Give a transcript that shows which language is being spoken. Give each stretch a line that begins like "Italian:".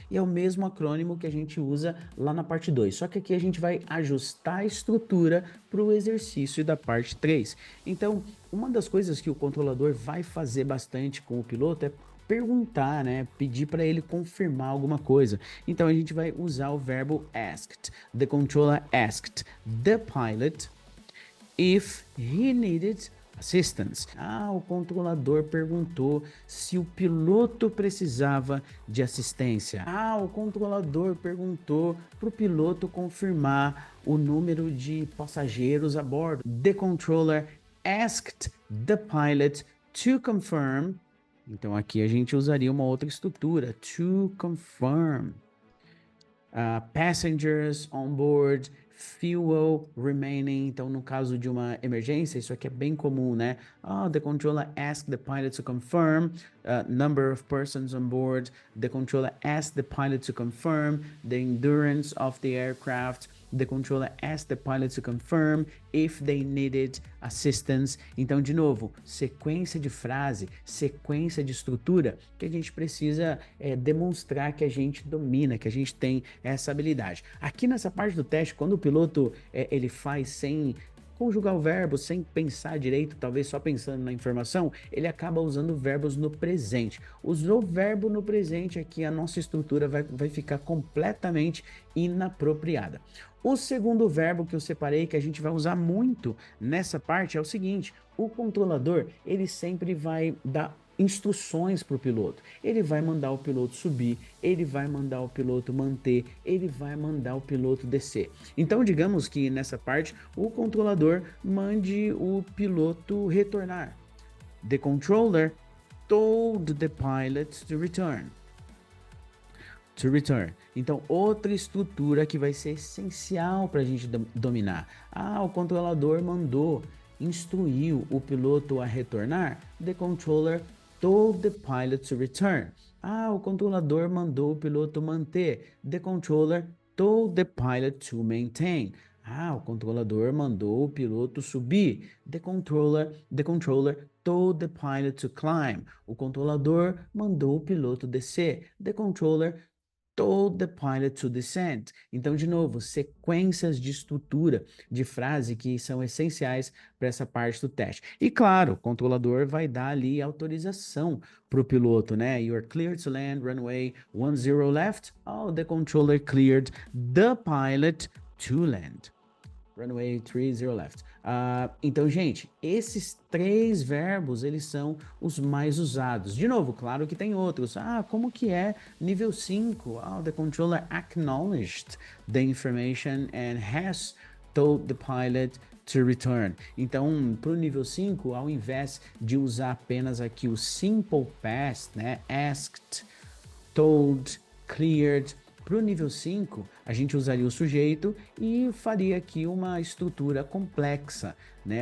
Portuguese: E é o mesmo acrônimo que a gente usa lá na parte 2. Só que aqui a gente vai ajustar a estrutura para o exercício da parte 3. Então, uma das coisas que o controlador vai fazer bastante com o piloto é perguntar, né? Pedir para ele confirmar alguma coisa. Então a gente vai usar o verbo asked.
English: The controller asked the pilot if he needed assistance.
Portuguese: O controlador perguntou se o piloto precisava de assistência. O controlador perguntou para o piloto confirmar o número de passageiros a bordo.
English: The controller asked the pilot to confirm.
Portuguese: Então aqui a gente usaria uma outra estrutura,
English: to confirm. Passengers on board, fuel remaining.
Portuguese: Então no caso de uma emergência, isso aqui é bem comum, né?
English: The controller asked the pilot to confirm number of persons on board. The controller asked the pilot to confirm the endurance of the aircraft. The controller asked the pilot to confirm if they needed assistance.
Portuguese: Então, de novo, sequência de frase, sequência de estrutura que a gente precisa demonstrar que a gente domina, que a gente tem essa habilidade. Aqui nessa parte do teste, quando o piloto ele faz sem conjugar o verbo, sem pensar direito, talvez só pensando na informação, ele acaba usando verbos no presente. Usou verbo no presente aqui, a nossa estrutura vai ficar completamente inapropriada. O segundo verbo que eu separei, que a gente vai usar muito nessa parte, é o seguinte: o controlador, ele sempre vai dar instruções para o piloto. Ele vai mandar o piloto subir, ele vai mandar o piloto manter, ele vai mandar o piloto descer. Então, digamos que nessa parte, o controlador mande o piloto retornar.
English: The controller told the pilot to return. To return.
Portuguese: Então, outra estrutura que vai ser essencial para a gente dominar. O controlador instruiu o piloto a retornar.
English: The controller told the pilot to return.
Portuguese: O controlador mandou o piloto manter.
English: The controller told the pilot to maintain.
Portuguese: O controlador mandou o piloto subir.
English: The controller told the pilot to climb.
Portuguese: O controlador mandou o piloto descer.
English: The controller told the pilot to descend.
Portuguese: Então, de novo, sequências de estrutura de frase que são essenciais para essa parte do teste. E claro, o controlador vai dar ali autorização para o piloto, né?
English: You're cleared to land, runway 10 left. The controller cleared the pilot to land. Runway 30 left.
Portuguese: Então, gente, esses três verbos, eles são os mais usados. De novo, claro que tem outros. Como que é nível 5?
English: The controller acknowledged the information and has told the pilot to return.
Portuguese: Então, para o nível 5, ao invés de usar apenas aqui o simple past, né? Asked, told, cleared, Para o nível 5, a gente usaria o sujeito e faria aqui uma estrutura complexa, né?